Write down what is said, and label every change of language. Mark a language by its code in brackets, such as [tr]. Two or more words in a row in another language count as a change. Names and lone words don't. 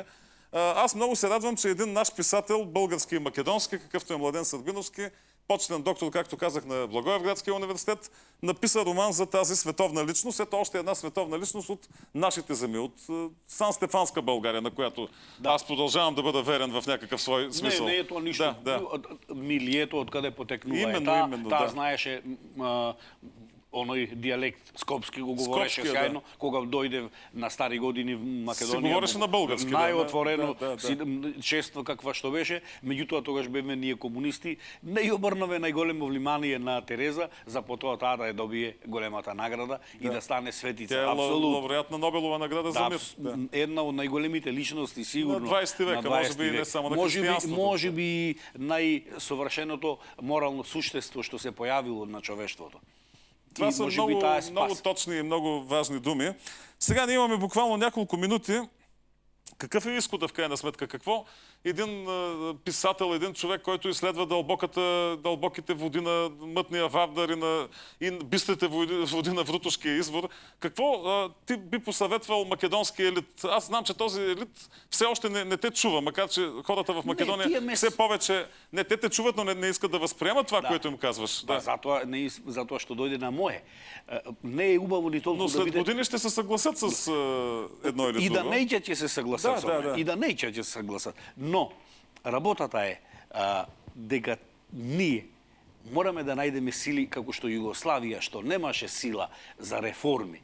[bg] Аз много се радвам, че един наш писател, български и македонски, какъвто е Младен Сърбиновски, почетен доктор, както казах, на Благоевградския университет, написа роман за тази световна личност. Ето още една световна личност от нашите земи, от Сан-Стефанска България, на която аз продължавам да бъда верен в някакъв свой смисъл. Не е това нищо. Милието, откъде потекнува именно, [mk] таа знаеше оној диалект скопски го говореше сјајно, кога дојде на стари години в Македонија. Си говореше на български. Најотворено, чество каква што беше, меѓутоа тогаш бевме ние комунисти, не ја обрнаве најголемо внимание на Тереза, за потоа таа да ја добие големата награда и да стане светица. [bg] Тя е лауреат на Нобелова награда за мир. [mk] Една од најголемите личности сигурно на 20 века, може би не само на христијанството. Може би најсовршеното морално суштество што се појавило на човештвото. [bg] Това са много точни и много важни думи. Сега ние имаме буквално няколко минути. Какъв е изхода в крайна сметка? Какво един писател, един човек, който изследва дълбоките води на мътния Вардар и бистрите води на Врутушкия извор, какво ти би посъветвал македонския елит? Аз знам, че този елит все още не те чува, макар че хората в Македония все повече не те чуват, но не искат да възприемат това, което им казваш. Да. [mk] Затоа што дојде на мое. Не е убаво ни толку да биде... [bg] Но след години ще се съгласят с едно или друго. [mk] И да неќе ќе се съгласат. И да неќе ќе се согласат. Но работата е дека ние мораме да најдеме сили како што Југославија, што немаше сила за реформи.